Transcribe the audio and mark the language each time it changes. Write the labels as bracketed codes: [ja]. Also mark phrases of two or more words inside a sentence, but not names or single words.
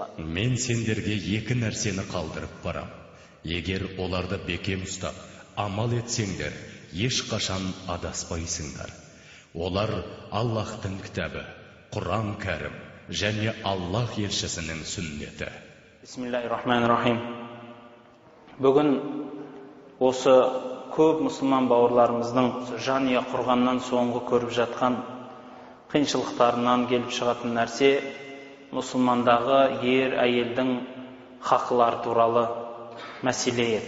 [kk] Мен сендерге екі нәрсені қалдырып барам. Егер оларды бекем ұстап, амал етсеңдер, ешқашан адаспайсыңдар. Олар Аллахтың кітабы, Құран кәрім және Аллах елшісінің сүннеті. [ar] بسم الله الرحمن الرحيم. [kk] Бүгін осы көп мұсылман бауырларымыздың жанұя құрғаннан соңғы көріп жатқан қиыншылықтарынан келіп шығатын нәрсе мұсылмандағы ер әйелдің хақылары туралы мәселе еді.